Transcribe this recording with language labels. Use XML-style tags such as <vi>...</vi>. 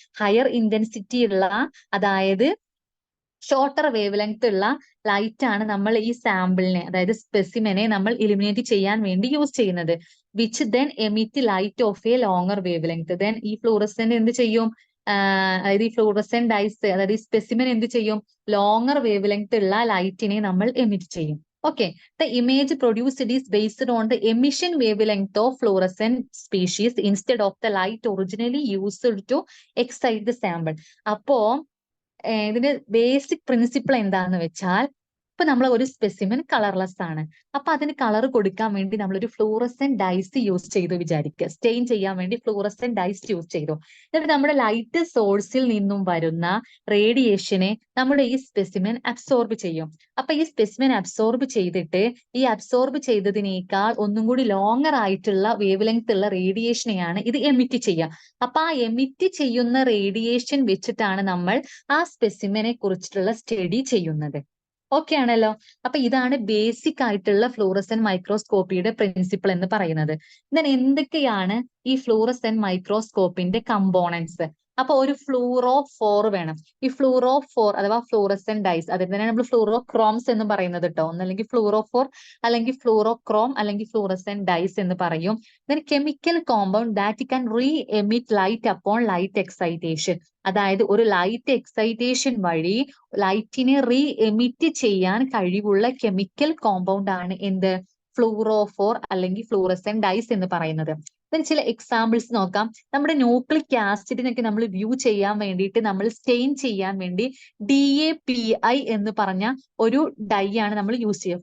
<en>higher intensity</en> <ml>ഉള്ള, അതായത് shorter wave length ഉള്ള ലൈറ്റ് ആണ് നമ്മൾ ഈ സാമ്പിളിനെ, അതായത് സ്പെസിമെനെ നമ്മൾ ഇലിമിനേറ്റ് ചെയ്യാൻ വേണ്ടി യൂസ് ചെയ്യുന്നത്.</ml> <en>Which then emit light of a longer wavelength.</en> <ml>Then ഈ ഫ്ലൂറസെന്റ് എന്ത് ചെയ്യും, അതായത് ഈ ഫ്ലൂറസെന്റ് ഡൈസ്, അതായത് ഈ സ്പെസിമെൻ എന്ത് ചെയ്യും, ലോങ്ങർ വേവ് ലെങ്ത് ഉള്ള ലൈറ്റിനെ നമ്മൾ എമിറ്റ് ചെയ്യും.</ml> <en>Okay, the image produced is based on the emission wavelength of fluorescent species instead of the light originally used to excite the sample.</en> <ml>അപ്പോ ഇതിന്റെ ബേസിക് പ്രിൻസിപ്പിൾ എന്താന്ന് വെച്ചാൽ, ഇപ്പൊ നമ്മൾ ഒരു സ്പെസിമെൻ കളർലെസ് ആണ്, അപ്പൊ അതിന് കളർ കൊടുക്കാൻ വേണ്ടി നമ്മളൊരു ഫ്ലൂറസെന്റ് ഡൈസ് യൂസ് ചെയ്തു വിചാരിക്കുക. സ്റ്റെയിൻ ചെയ്യാൻ വേണ്ടി ഫ്ലൂറസെന്റ് ഡൈസ് യൂസ് ചെയ്തു. എന്നിട്ട് നമ്മുടെ ലൈറ്റ് സോഴ്സിൽ നിന്നും വരുന്ന റേഡിയേഷനെ നമ്മുടെ ഈ സ്പെസിമെൻ അബ്സോർബ് ചെയ്യും. അപ്പൊ ഈ സ്പെസിമെൻ അബ്സോർബ് ചെയ്തിട്ട് ഈ അബ്സോർബ് ചെയ്തതിനേക്കാൾ ഒന്നും കൂടി ലോങ്ങർ ആയിട്ടുള്ള വേവ് ലെങ്ത് ഉള്ള റേഡിയേഷനെയാണ് ഇത് എമിറ്റ് ചെയ്യുക. അപ്പൊ ആ എമിറ്റ് ചെയ്യുന്ന റേഡിയേഷൻ വെച്ചിട്ടാണ് നമ്മൾ ആ സ്പെസിമെനെ കുറിച്ചിട്ടുള്ള സ്റ്റഡി ചെയ്യുന്നത്. ഓക്കെ ആണല്ലോ. അപ്പൊ ഇതാണ് ബേസിക് ആയിട്ടുള്ള ഫ്ലൂറസെന്റ് മൈക്രോസ്കോപ്പിയുടെ പ്രിൻസിപ്പിൾ എന്ന് പറയുന്നത്. then എന്തൊക്കെയാണ് ഈ ഫ്ലൂറസെന്റ് മൈക്രോസ്കോപ്പിന്റെ കമ്പോണൻസ്? അപ്പൊ ഒരു ഫ്ലൂറോഫോർ വേണം. ഈ ഫ്ലൂറോഫോർ അഥവാ ഫ്ലൂറസെന്റ് ഡൈസ്, അതിൽ തന്നെയാണ് നമ്മൾ ഫ്ലൂറോക്രോംസ് എന്ന് പറയുന്നത് കേട്ടോ. ഒന്നല്ലെങ്കിൽ ഫ്ലൂറോഫോർ, അല്ലെങ്കിൽ ഫ്ലൂറോക്രോം, അല്ലെങ്കിൽ ഫ്ലൂറസെന്റ് ഡൈസ് എന്ന് പറയും.</ml> <en>then chemical compound that can re-emit light upon light excitation.</en> <ml>അതായത് ഒരു ലൈറ്റ് എക്സൈറ്റേഷൻ വഴി ലൈറ്റിനെ റീ എമിറ്റ് ചെയ്യാൻ കഴിവുള്ള കെമിക്കൽ കോമ്പൗണ്ട് ആണ് എന്ത്? ഫ്ലൂറോഫോർ അല്ലെങ്കിൽ ഫ്ലൂറസെന്റ് ഡൈസ് എന്ന് പറയുന്നത്. ഇതിന് ചില എക്സാമ്പിൾസ് നോക്കാം. നമ്മുടെ ന്യൂക്ലിക് ആസിഡിനൊക്കെ നമ്മൾ വ്യൂ ചെയ്യാൻ വേണ്ടിയിട്ട് നമ്മൾ സ്റ്റെയിൻ ചെയ്യാൻ വേണ്ടി DAPI എന്ന് പറഞ്ഞ ഒരു ഡൈ ആണ് നമ്മൾ യൂസ് ചെയ്യുക.</ml>